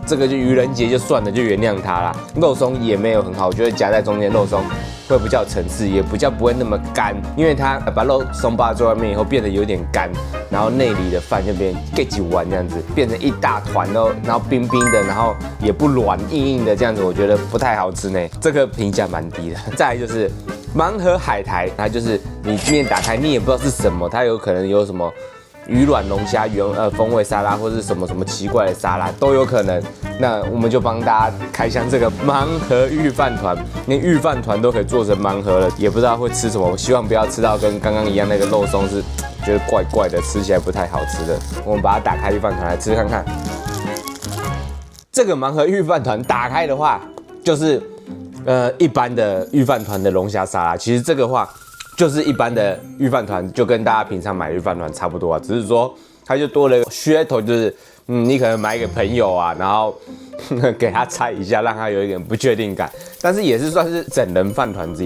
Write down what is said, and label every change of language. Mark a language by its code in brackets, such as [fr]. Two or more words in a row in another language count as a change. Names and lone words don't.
[zh] 這個就愚人節就算了，就原諒它啦。肉鬆也沒有很好，我覺得夾在中間肉鬆會比較有層次，也比較不會那麼乾，因為它把肉鬆包在外面以後變得有點乾，然後內裡的飯就變給幾碗這樣子，變成一大團哦，然後冰冰的，然後也不軟，硬硬的這樣子，我覺得不太好吃呢。這個評價蠻低的。再來就是盲盒海苔，它就是你裡面打開你也不知道是什麼，它有可能有什麼魚卵龍蝦風味沙拉，或是什麼奇怪的沙拉都有可能。那我們就幫大家開箱這個盲盒御飯糰，連御飯糰都可以做成盲盒了，也不知道會吃什麼。我希望不要吃到跟剛剛一樣那個肉鬆是覺得怪怪的，吃起來不太好吃的。我們把它打開御飯糰來吃看看。這個盲盒御飯糰打開的話，就是一般的御飯糰的龍蝦沙拉。其實這個話就是一般的御飯糰，就跟大家平常買的御飯糰差不多啊，只是說它就多了一個噱頭，就是你可能買給朋友啊，然後給他猜一下，讓他有一點不確定感，但是也是算是整人飯糰之一。